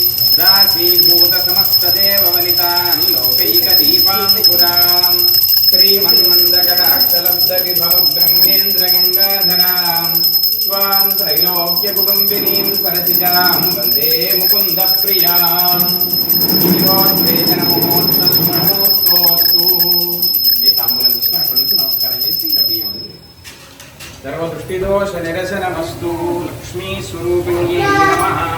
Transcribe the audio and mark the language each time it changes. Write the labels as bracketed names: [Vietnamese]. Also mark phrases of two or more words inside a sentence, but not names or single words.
[Sanskrit] दासीभूतसमस्तदेववनितां लोकैकदीपाङ्कुरां श्रीमन्मन्दकटाक्षलब्धविभवब्रह्मेन्द्रगङ्गाधरां स्वां त्रैलोक्यकुटुम्बिनीं सरसिजां वन्दे मुकुन्दप्रियां [Telugu] శ్రీమోద్వేజనమోత్తోత్తు ఈ తాంబూలం తీసుకుని అక్కడి నుంచి నమస్కారం చేసి ఇంకా బియ్యం [Sanskrit] सर्वदृष्टिदोष निरसनमस्तु लक्ष्मी स्वरूपिण्ये नमः